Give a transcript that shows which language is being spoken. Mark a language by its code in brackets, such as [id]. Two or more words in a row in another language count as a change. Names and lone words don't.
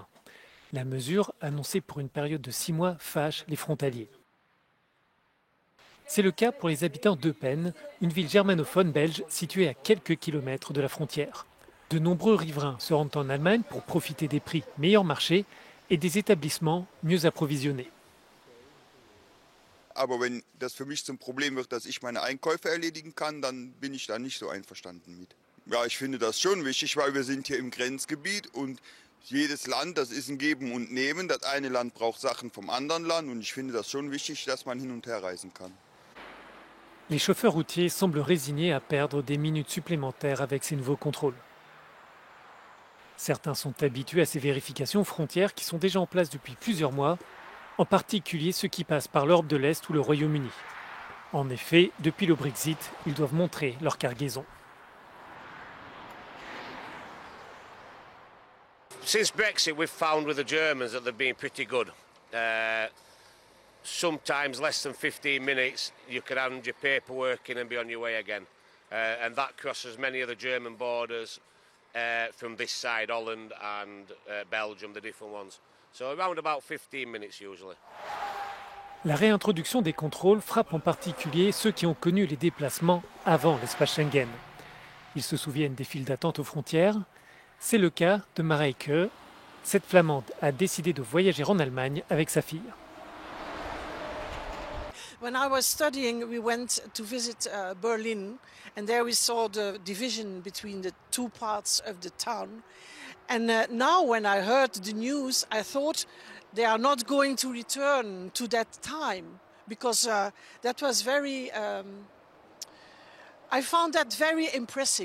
[fr] La mesure, annoncée pour une période de 6 mois, fâche les frontaliers. C'est le cas pour les habitants d'Eupen, une ville germanophone belge située à quelques kilomètres de la frontière. De nombreux riverains se rendent en Allemagne pour profiter des prix meilleur marché et des établissements mieux approvisionnés. [de] Aber wenn das für mich zum Problem wird, dass ich meine Einkäufe erledigen kann, dann bin ich da nicht so einverstanden mit. Ja, ich finde das schon wichtig, weil wir sind hier im Grenzgebiet und jedes Land, das ist ein Geben und Nehmen. Das eine Land braucht Sachen vom anderen Land und ich finde das schon wichtig, dass man hin und her reisen kann. [fr] Les chauffeurs routiers semblent résignés à perdre des minutes supplémentaires avec ces nouveaux contrôles. Certains sont habitués à ces vérifications frontières qui sont déjà en place depuis plusieurs mois, en particulier ceux qui passent par l'Europe de l'Est ou le Royaume-Uni. En effet, depuis le Brexit, ils doivent montrer leur cargaison. [en] Since Brexit, we've found with the Germans that they've been pretty good. Sometimes less than 15 minutes, you can hand your paperwork in and be on your way again. And that crosses many of the German borders from this side, Holland and Belgium, the different ones. So around about 15 minutes usually. [fr] La réintroduction des contrôles frappe en particulier ceux qui ont connu les déplacements avant l'espace Schengen. Ils se souviennent des files d'attente aux frontières. C'est le cas de Mareike. Cette Flamande a décidé de voyager en Allemagne avec sa fille. [en] When I was studying, we went to visit Berlin, and there we saw the division between the two parts of the town. And now when I heard the news, I thought they are not going to return to that time, because that was very, I found that very impressive.